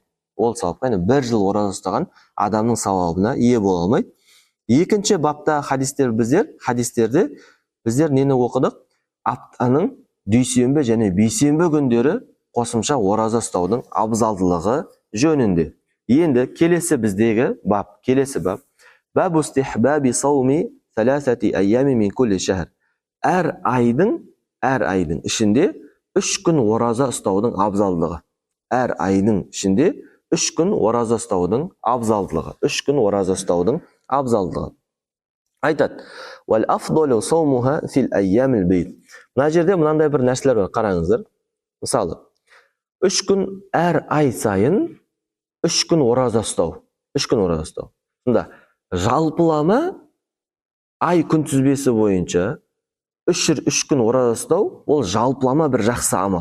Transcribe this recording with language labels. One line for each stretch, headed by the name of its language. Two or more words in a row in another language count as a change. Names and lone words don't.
Kazakh: Ол сауапқа, яғни 1 жыл ораза ұстаған адамның сауабына ие бола алмайды. Екінші бапта хадистерде біздер нені оқыдық? Аптаның дүйсенбі және бейсенбі күндері қосымша ораза ұстаудың абзалдылығы жөнінде. Енді келесі бап.
Arabic: باب استحباب صوم ثلاثة أيام من كل شهر.
Kazakh: Әр айдың ішінде 3 күн ораза ұстаудың абзалдылығы. Әр айдың ішінде 3 күн ораза ұстаудың абзалдылығы. Айтады:
Arabic: "والأفضل صومها في الأيام البيض."
Kazakh: Мына жерде мынандай бір нәрселер бар, қараңыздар. Мысалы, 3 күн әр ай сайын 3 күн ораза ұстау. Сонда жалпылама ай күнтізбесі бойынша 3 күн ораза ұстау, ол жалпылама бір жақсы амал.